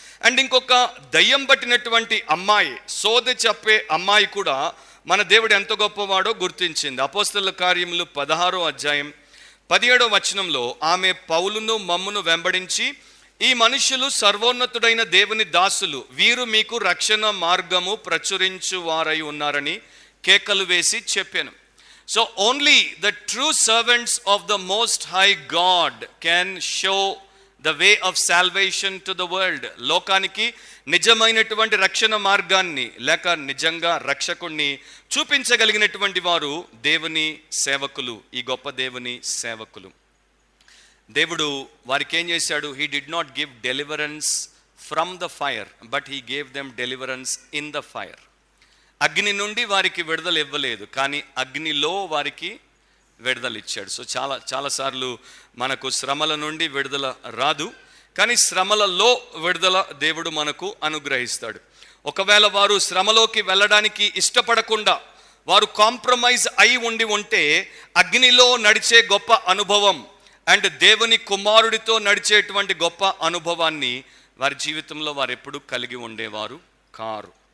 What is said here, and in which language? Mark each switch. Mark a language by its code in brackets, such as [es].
[te] And ఇంకొక దయ్యం పట్టినటువంటి అమ్మాయి, సోదె చెప్పే అమ్మాయి కూడా మన దేవుడు ఎంత గొప్పవాడో గుర్తించింది. అపోస్తలుల కార్యములు 16వ అధ్యాయం 17వ వచనంలో, ఆమె పౌలును మమ్మును వెంబడించి, ఈ మనుషులు సర్వోన్నతుడైన దేవుని దాసులు, వీరు మీకు రక్షణ మార్గము ప్రచురించు వారై ఉన్నారని కేకలు వేసి చెప్పాను. [en] So only the true servants of the Most High God can show the way of salvation to the world. [te] లోకానికి నిజమైనటువంటి రక్షణ మార్గాన్ని లేక నిజంగా రక్షకుణ్ణి చూపించగలిగినటువంటి వారు దేవుని సేవకులు, ఈ గొప్ప దేవుని సేవకులు. దేవుడు వారికి ఏం చేశాడు? [en] He did not give deliverance from the fire, but he gave them deliverance in the fire. [te] అగ్ని నుండి వారికి విడుదల ఇవ్వలేదు, కానీ అగ్నిలో వారికి విడుదల ఇచ్చాడు. సో చాలాసార్లు మనకు శ్రమల నుండి విడుదల రాదు, కానీ శ్రమలలో విడుదల దేవుడు మనకు అనుగ్రహిస్తాడు. ఒకవేళ వారు శ్రమలోకి వెళ్ళడానికి ఇష్టపడకుండా వారు కాంప్రమైజ్ అయి ఉంటే అగ్నిలో నడిచే గొప్ప అనుభవం అండ్ దేవుని కుమారుడితో నడిచేటువంటి గొప్ప అనుభవాన్ని వారి జీవితంలో వారు ఎప్పుడు కలిగి ఉండేవారు కారు.